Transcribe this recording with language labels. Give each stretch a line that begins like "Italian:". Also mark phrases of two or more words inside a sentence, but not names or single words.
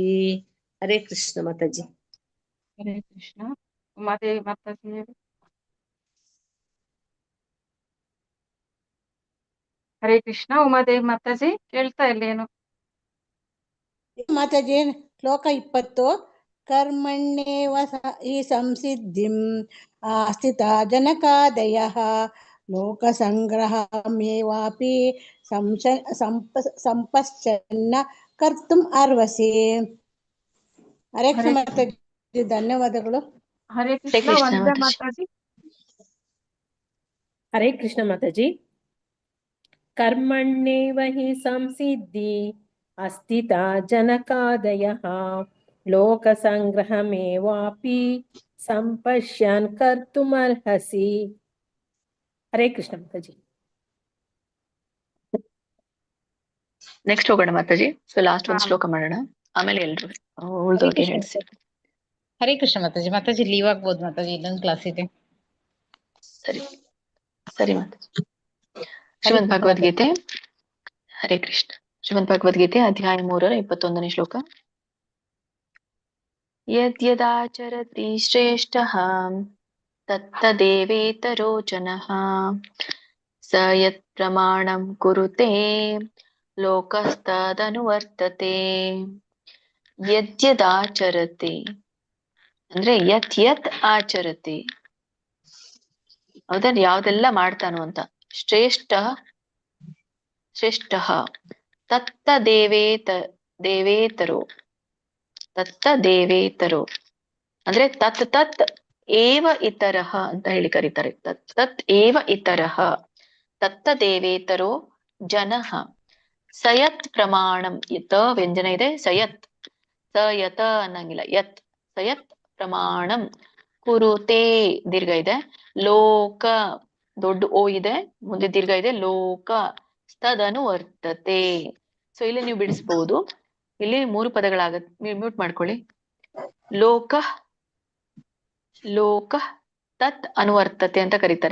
Kannada: ಹರೇ ಕೃಷ್ಣ ಮಾತಾಜಿ. ಹರೇ ಕೃಷ್ಣ. ಉಮಾದೇವಿ ಮಾತಾಜಿ ಹೇಳಿ. ಹರೇ ಕೃಷ್ಣ. ಉಮಾದೇವಿ ಮಾತಾಜಿ ಕೇಳ್ತಾ ಇಲ್ಲ ಏನು? ಮಾತಾಜಿ. ಶ್ಲೋಕ 20.
Sanskrit: ಕರ್ಮಣ್ಯೇವ ಹಿ ಸಂಸಿದ್ಧಿಂ ಸ್ಥಿತ ಜನಕಾದಯಃ ಲೋಕ ಸಂಗ್ರಹಮೇವಾಪಿ ಸಂಪಶ್ಯನ್ನ ಕರ್ತುಂ ಅರ್ಹಸಿ.
Kannada: ಹರೇ ಕೃಷ್ಣ ಮಾತಾಜಿ. ಧನ್ಯವಾದಗಳು. ಹರೇ ಕೃಷ್ಣ. ವಂದೇ ಮಾತಾಜಿ.
Hindi: हरे कृष्ण माता जी।
Sanskrit: कर्मण्येव हि संसिद्धि अस्तिता जनकादयः लोकसङ्ग्रहमेवापि सम्पश्यन् कर्तुमर्हसि।
Hindi: हरे कृष्ण माता जी।
Kannada: ನೆಕ್ಸ್ಟ್ ಹೋಗೋಣ ಮಾತಾಜಿ.
English: so last
Kannada: ಒಂದು ಶ್ಲೋಕ ಮಾಡೋಣ, ಆಮೇಲೆ ಎಲ್ರು ಉಳ್ದವ್ರಿಗೆ ಹೇಳಿಸಿ. ಹರೇ ಕೃಷ್ಣ ಮಾತಾಜಿ. ಮಾತಾಜಿ ಲೀವ್ ಆಗ್ಬೋದು ಮಾತಾಜಿ, ಇನ್ನೊಂದು ಕ್ಲಾಸ್ ಇದೆ. ಸರಿ ಸರಿ ಮಾತಾಜಿ. ಶ್ರೀಮದ್ ಭಗವದ್ಗೀತೆ. ಹರೇ ಕೃಷ್ಣ.
Sanskrit: ಶ್ರೀಮದ್ ಭಗವದ್ಗೀತೆ ಅಧ್ಯಾಯ 3 ಶ್ಲೋಕ. ಯದ್ಯದಾಚರತಿ ಶ್ರೇಷ್ಠಃ ತತ್ತದೇವೇತರೋ ಜನಃ ಸ ಯತ್ ಪ್ರಮಾಣಂ ಕುರುತೆ ಲೋಕಸ್ತದನುವರ್ತತೆ.
Kannada: ಯದ್ಯದಾಚರತಿ ಅಂದ್ರೆ
Sanskrit: ಯತ್ ಯತ್ ಆಚರತಿ,
Kannada: ಹೌದಾ, ಯಾವ್ದೆಲ್ಲ ಮಾಡ್ತಾನೋ ಅಂತ.
Sanskrit: ಶ್ರೇಷ್ಠ ತತ್ತ ದೇವೇತರೋ, ತತ್ತ ದೇವೇತರೋ
Kannada: ಅಂದ್ರೆ
Sanskrit: ತತ್ ತತ್ ಏವ ಇತರಃ
Kannada: ಅಂತ ಹೇಳಿ ಕರೀತಾರೆ.
Sanskrit: ತತ್ ತತ್ ಏವ ಇತರಃ ತತ್ತ ದೇವೇತರೋ ಜನಃ ಸಯತ್ ಪ್ರಮಾಣಂ.
Kannada: ಯತ ವ್ಯಂಜನ ಇದೆ, ಸಯತ್, ಸಯತ ಅನ್ನಂಗಿಲ್ಲ,
Sanskrit: ಯತ್ ಸಯತ್ ಪ್ರಮಾಣಂ ಕುರುತೆ
Kannada: ದೀರ್ಘ ಇದೆ, ಲೋಕ ದೊಡ್ಡ ಓ ಇದೆ, ಮುಂದೆ ದೀರ್ಘ ಇದೆ,
Sanskrit: ಲೋಕ ತದನುವರ್ತತೆ.
Kannada: ಸೊ ಇಲ್ಲಿ ನೀವು ಬಿಡಿಸ್ಬಹುದು. ಇಲ್ಲಿ 3 ಪದಗಳಾಗತ್ತೆ, ಮ್ಯೂಟ್ ಮಾಡ್ಕೊಳ್ಳಿ.
Sanskrit: ಲೋಕ ಲೋಕ ತತ್ ಅನುವರ್ತತೆ
Kannada: ಅಂತ ಕರೀತಾರೆ.